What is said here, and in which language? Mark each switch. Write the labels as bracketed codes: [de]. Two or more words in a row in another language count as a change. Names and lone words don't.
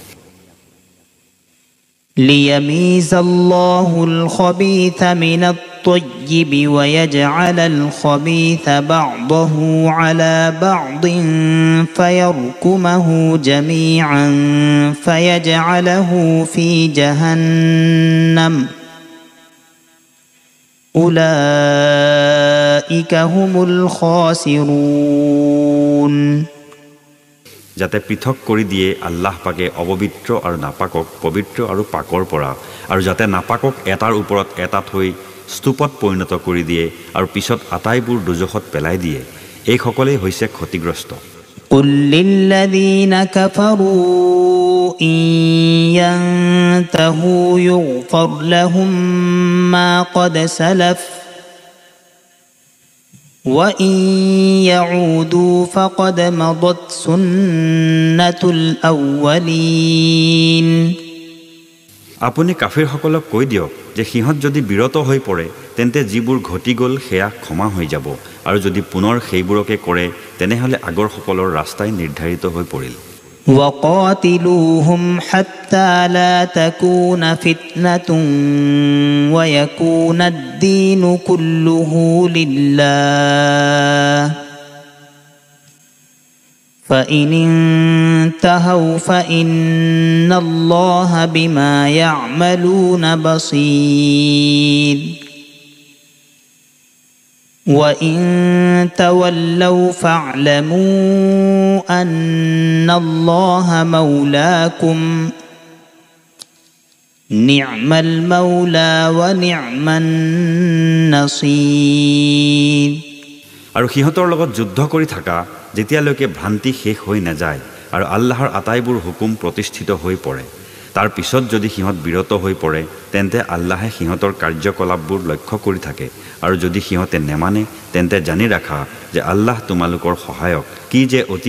[ar] ليميز الله الخبيث من الطيب ويجعل الخبيث بعضه على بعض فيركمه جميعا فيجعله في جهنم أولئك هم الخاسرون। [as] যাতে পৃথক কৰি দিয়ে আল্লাহ পাকে অপবিত্ৰ আৰু নাপাকক পবিত্ৰ আৰু পাকৰ পৰা, আৰু যাতে নাপাকক এটাৰ ওপৰত এটা থৈ স্তূপত পৰিণত কৰি দিয়ে আৰু পিছত আটাইবোৰ দুজখত পেলাই দিয়ে, এই সকলেই হৈছে ক্ষতিগ্ৰস্ত। [ar] قل للذين كفروا إن ينتهوا يغفر لهم ما قد سلف وإن يعودوا فقد مضت سنة الأولين। [as] আপুনি কাফিৰসকলক কৈ দিয়ক যে সিহঁত যদি বিৰত হৈ পৰে তেন্তে যিবোৰ ঘটি গ'ল সেয়া ক্ষমা হৈ যাব, আৰু যদি পুনৰ সেইবোৰকে কৰে তেনেহ'লে আগৰ সকলৰ ৰাস্তাই নিৰ্ধাৰিত হৈ পৰিল। [ar] وقاتلوهم حتى لا تكون فتنة ويكون الدين كله لله فإن انتهوا فإن الله بما يعملون بصير وإن تولوا فاعلموا أن الله مولاكم نعم المولى ونعم النصير। [as] আৰু সিহঁতৰ লগত যুদ্ধ কৰি থাকা যেতিয়ালৈকে ভ্ৰান্তি শেষ হৈ নাযায় আৰু আল্লাহৰ আটাইবোৰ হুকুম প্ৰতিষ্ঠিত হৈ পৰে। তাৰ পিছত যদি সিহঁত বিৰত হৈ পৰে তেন্তে আল্লাহে সিহঁতৰ কাৰ্যকলাপবোৰ লক্ষ্য কৰি থাকে, আৰু যদি সিহঁতে নেমানে তেন্তে জানি ৰাখা যে আল্লাহ তোমালোকৰ সহায়ক, কি যে অতি